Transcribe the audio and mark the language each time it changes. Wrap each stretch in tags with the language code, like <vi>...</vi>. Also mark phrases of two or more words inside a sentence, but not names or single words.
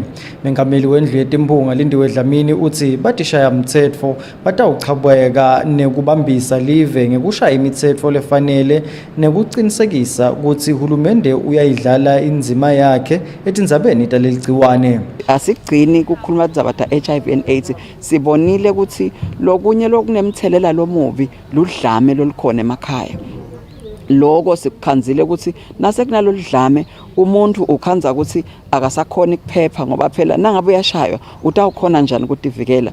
<ss>Mengameli wendlu yetimphunga Lindiwe Dlamini uthi batishaya mtsetfo batawuchabweka nekubambisa live ngekushaya imitsetfo lefanele nekucinisekisa ukuthi hulumende uyayidlala indzima yakhe etindzabeni taleligciwane. Asigcini kukhuluma indzaba ta-</ss> <en>HIV and AIDS.</en> <ss>Sibonile ukuthi lokunye lokunemthelela lomubi ludlame lolukhona emakhaya. Lokho sikukhanzile ukuthi nasekunalo ludlame umuntu ukhanza ukuthi akasakhona ukuphepha ngoba phela nangabe uyashaywa utawukhona njani ukudivikela.</ss>